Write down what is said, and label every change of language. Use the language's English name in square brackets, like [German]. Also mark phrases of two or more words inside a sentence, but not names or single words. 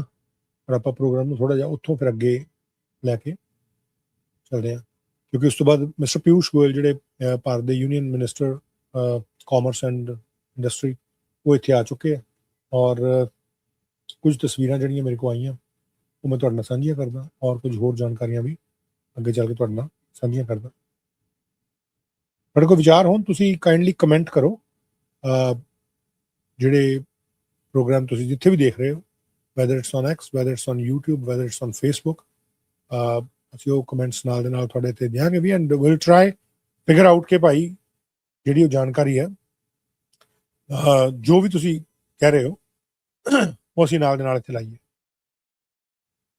[Punjabi] ਪਰ ਆਪਾਂ ਪ੍ਰੋਗਰਾਮ ਨੂੰ ਥੋੜਾ ਜਿਹਾ ਉੱਥੋਂ ਫਿਰ ਅੱਗੇ ਲੈ ਕੇ ਚੱਲਦੇ ਹਾਂ, ਕਿਉਂਕਿ ਉਸ ਤੋਂ ਬਾਅਦ ਮਿਸਟਰ ਪਿਊਸ਼ ਗੋਇਲ ਜਿਹੜੇ ਭਾਰਤ ਦੇ [English] union minister commerce and industry, [Punjabi] ਉਹ ਇੱਥੇ ਆ ਚੁੱਕੇ ਆ ਔਰ ਕੁਝ ਤਸਵੀਰਾਂ ਜਿਹੜੀਆਂ ਮੇਰੇ ਕੋਲ ਆਈਆਂ ਉਹ ਮੈਂ ਤੁਹਾਡੇ ਨਾਲ ਸਾਂਝੀਆਂ ਕਰਦਾ ਔਰ ਕੁਝ ਹੋਰ ਜਾਣਕਾਰੀਆਂ ਵੀ ਅੱਗੇ ਚੱਲ ਕੇ ਤੁਹਾਡੇ ਨਾਲ ਸਾਂਝੀਆਂ ਕਰਦਾ। ਤੁਹਾਡੇ ਕੋਲ ਵਿਚਾਰ ਹੋਣ ਤੁਸੀਂ [English] kindly comment [Punjabi] ਕਰੋ। ਜਿਹੜੇ ਪ੍ਰੋਗਰਾਮ ਤੁਸੀਂ ਜਿੱਥੇ ਵੀ ਦੇਖ ਰਹੇ ਹੋ, [English] whether it's on X, whether it's on YouTube, whether it's on Facebook, [Punjabi] ਅਸੀਂ ਉਹ ਕਮੈਂਟਸ ਨਾਲ ਦੇ ਨਾਲ ਤੁਹਾਡੇ ਤੇ ਦਿਆਂਗੇ ਵੀ [English] and will try figure out [Punjabi] ਕਿ ਭਾਈ ਜਿਹੜੀ ਉਹ ਜਾਣਕਾਰੀ ਹੈ, ਜੋ ਵੀ ਤੁਸੀਂ ਕਹਿ ਰਹੇ ਹੋ, ਉਹ ਅਸੀਂ ਨਾਲ ਦੇ ਨਾਲ ਇੱਥੇ ਲਾਈਏ।